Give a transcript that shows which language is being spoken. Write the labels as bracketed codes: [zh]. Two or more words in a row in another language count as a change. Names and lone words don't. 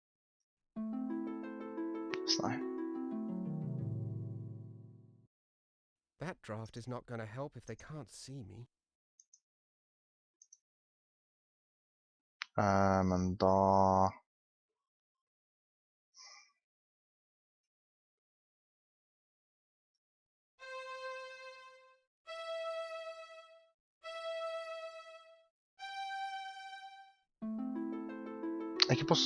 [no] Nei. [en] draft is not going to help if they can't see me. [no] Men da... Ikke på...